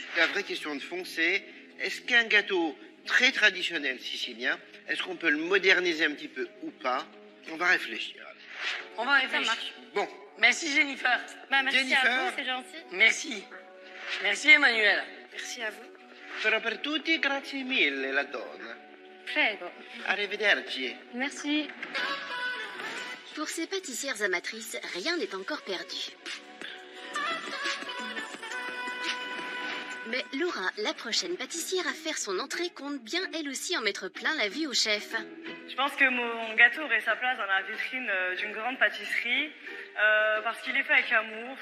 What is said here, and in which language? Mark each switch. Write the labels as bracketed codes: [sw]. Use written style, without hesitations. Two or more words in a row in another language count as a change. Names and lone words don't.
[fr] La vraie question de fond, c'est est-ce qu'un gâteau très traditionnel sicilien, est-ce qu'on peut le moderniser un petit peu ou pas? On va réfléchir. On va réfléchir. marche. Bon, Merci Jennifer. Bah, merci Jennifer. à vous, c'est gentil. Merci. Merci Emmanuel. Merci à vous. [it] sarà per tutti, grazie mille, la donna. Prego. Arrivederci. [fr] Merci. Pour ces pâtissières amatrices, rien n'est encore perdu. Mais Laura, la prochaine pâtissière à faire son entrée, compte bien elle aussi en mettre plein la vue au chef. Je pense que mon gâteau aurait sa place dans la vitrine d'une grande pâtisserie parce qu'il est fait avec amour.